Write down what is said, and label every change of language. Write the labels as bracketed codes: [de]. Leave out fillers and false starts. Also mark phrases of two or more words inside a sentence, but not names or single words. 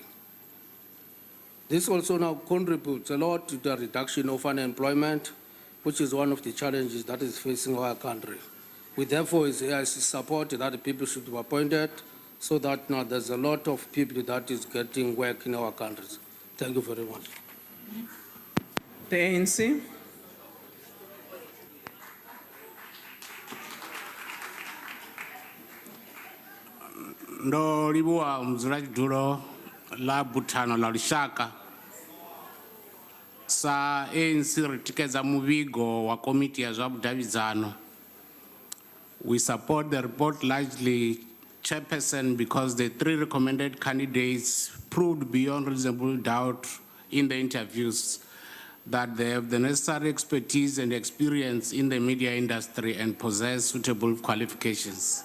[en] This also now contributes a lot to the reduction of unemployment, which is one of the challenges that is facing our country. We therefore, as AIC, support that the people should be appointed so that now there's a lot of people that is getting work in our countries. Thank you very much. The ANC. [ve] Ndo livhuwa mudzulatshidulo la buthano la lushaka sa ANC ri tikedza muvhigo wa komiti ya zwa vhudavhidzano. [en] We support the report largely, Chairperson, because the 3 recommended candidates proved beyond reasonable doubt in the interviews that they have the necessary expertise and experience in the media industry and possess suitable qualifications.